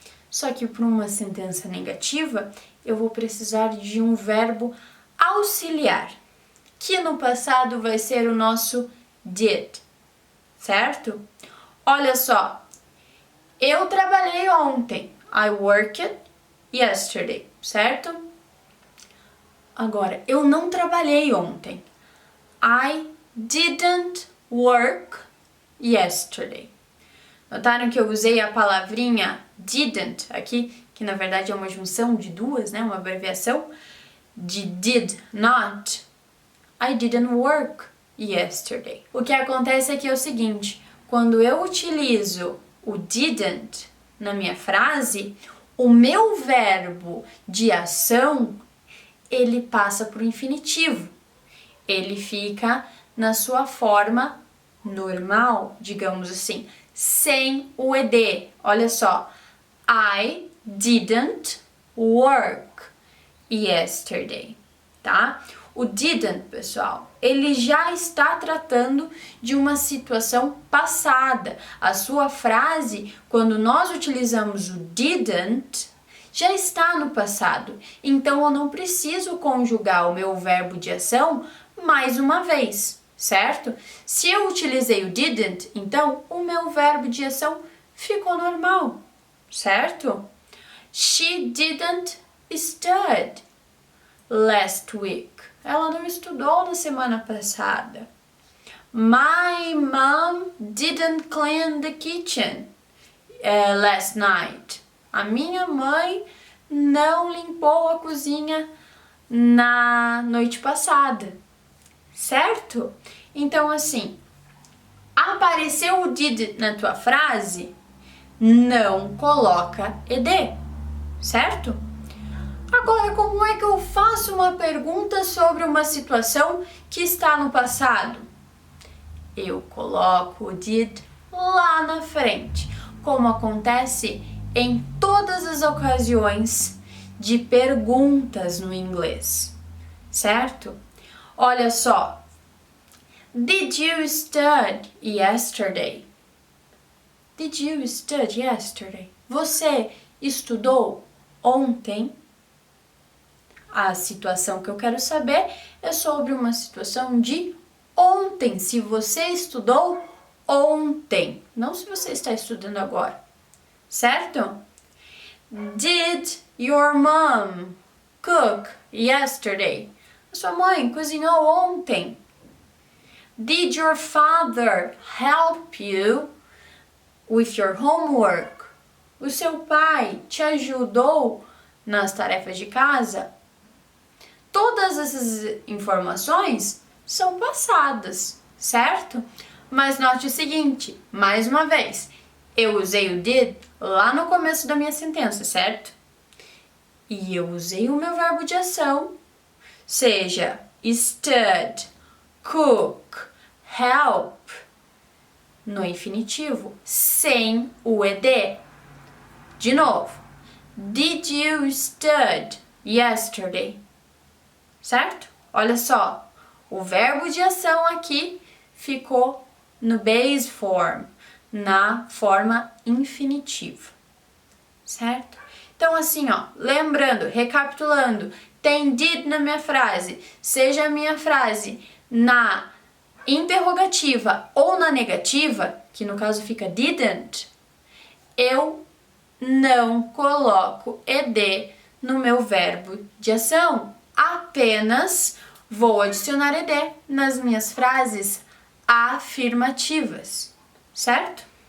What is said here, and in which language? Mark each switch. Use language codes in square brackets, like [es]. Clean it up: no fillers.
[pt] Só que para uma sentença negativa, eu vou precisar de um verbo auxiliar, que no passado vai ser o nosso did, certo? Olha só, eu trabalhei ontem. [en] I worked yesterday, certo? [pt] Agora, eu não trabalhei ontem. [en] I didn't work yesterday. [pt] Notaram que eu usei a palavrinha didn't aqui, que na verdade é uma junção de duas, né? Uma abreviação de did not. [en] I didn't work yesterday. [pt] O que acontece aqui é o seguinte, quando eu utilizo o didn't na minha frase, o meu verbo de ação, ele passa para o infinitivo. Ele fica na sua forma normal, digamos assim, sem o ed. Olha só. [en] I didn't work yesterday, tá? [pt] O didn't, pessoal, ele já está tratando de uma situação passada. A sua frase, quando nós utilizamos o didn't, já está no passado. Então, eu não preciso conjugar o meu verbo de ação mais uma vez, certo? Se eu utilizei o didn't, então o meu verbo de ação ficou normal, certo? [en] She didn't study last week. [pt] Ela não estudou na semana passada. [en] My mom didn't clean the kitchen last night. [pt] A minha mãe não limpou a cozinha na noite passada, certo? Então, assim, apareceu o did na tua frase, não coloca ed, certo? Agora, como é que eu faço uma pergunta sobre uma situação que está no passado? Eu coloco o did lá na frente, como acontece em todas as ocasiões de perguntas no inglês, certo? Olha só. [en] Did you study yesterday? Did you study yesterday? [pt] Você estudou ontem? A situação que eu quero saber é sobre uma situação de ontem. Se você estudou ontem, não se você está estudando agora, certo? [en] Did your mom cook yesterday? [pt] A sua mãe cozinhou ontem. [en] Did your father help you with your homework? [pt] O seu pai te ajudou nas tarefas de casa? Todas essas informações são passadas, certo? Mas note o seguinte, mais uma vez, eu usei o did lá no começo da minha sentença, certo? E eu usei o meu verbo de ação, seja stud, cook, help, no infinitivo, sem o ed. De novo, [en] did you study yesterday? [pt] Certo? Olha só, o verbo de ação aqui ficou no base form, na forma infinitiva, certo? Então assim, ó, lembrando, recapitulando, tem did na minha frase, seja a minha frase na interrogativa ou na negativa, que no caso fica didn't, eu não coloco ed no meu verbo de ação, apenas vou adicionar ed nas minhas frases afirmativas, certo?